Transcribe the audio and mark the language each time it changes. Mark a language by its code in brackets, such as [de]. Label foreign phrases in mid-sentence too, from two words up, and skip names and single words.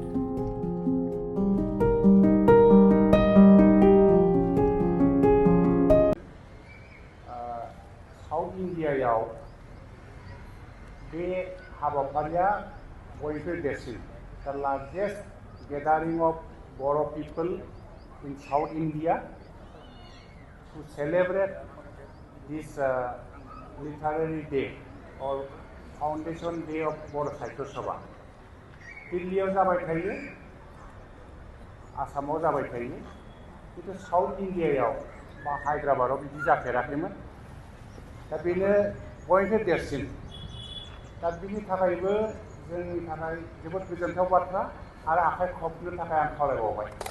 [brx] साउथ इन्डियायाव बे हाबाफारिया बयनिख्रुइ देरसिन [en] the largest gathering of Boro people in South India to celebrate this literary day or foundation day of Boro Sahitya Sabha. [brx] दिल्लीयाव जाबाय थायो, आसामाव जाबाय थायो, किन्तु साउथ इन्डियायाव बा हायद्राबादाव बिदि जाफेराखैमोन। दा बेनो बयनिख्रुइ देरसिन। दा बिनि थाखायबो जोंनि थाखाय जोबोद गोजोनथाव बाथ्रा आरो आखाइ खबनो थाखाय आं खावलायबावबाय।